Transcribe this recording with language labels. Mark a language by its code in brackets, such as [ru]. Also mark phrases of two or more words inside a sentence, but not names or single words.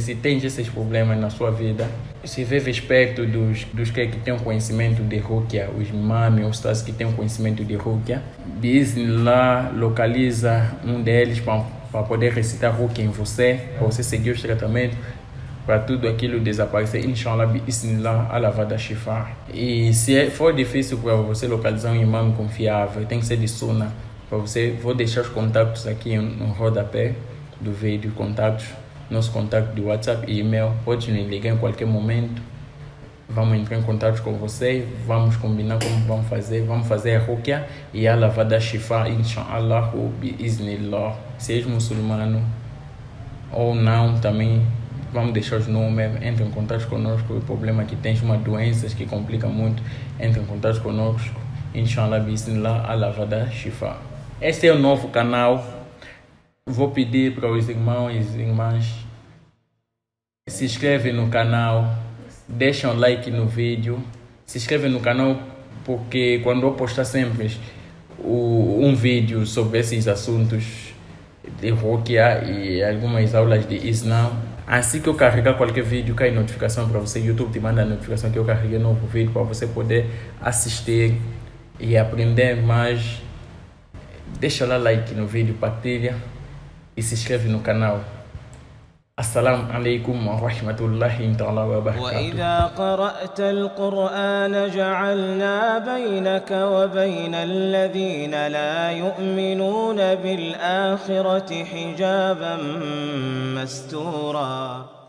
[pt] Se tem esses problemas na sua vida, se vive perto dos que têm conhecimento de Ruqya, os imãs, os ustaz que têm conhecimento de Ruqya, bismillah, localiza um deles para poder recitar Ruqya em você, para você seguir os tratamentos. para tudo aquilo desaparecer, [ar] إن شاء الله، بسم الله, [pt] a lavada shifa. E se for difícil para você localizar um imã confiável, tem que ser de sunna. Para você, vou deixar os contatos aqui no rodapé do vídeo, contatos, nosso contato de WhatsApp e e-mail. Pode me ligar em qualquer momento. Vamos entrar em contato com você, vamos combinar como vamos fazer a ruqya e a lavada shifa, inshallah, biiznillah. Seja muçulmano ou não, também vamos deixar os números, entre em contato conosco. O problema é que tens uma doença que complica muito, entre em contato conosco, [ar] إن شاء الله، بسم الله, [pt] a lavada shifa. Este é o novo canal. Vou pedir para os irmãos e irmãs se inscrevem no canal, deixam um like no vídeo, se inscrevem no canal, porque quando eu postar sempre um vídeo sobre esses assuntos de ruqya e algumas aulas de Islã, assim que eu carregar qualquer vídeo, cai notificação para você. YouTube te manda a notificação que eu carreguei novo vídeo para você poder assistir e aprender mais. Deixa lá like no vídeo, partilha e se inscreve no canal. [ar] السلام عليكم ورحمة الله تعالى وبركاته. وإذا قرأت القرآن جعلنا بينك وبين الذين لا يؤمنون بالآخرة حجابا مستورا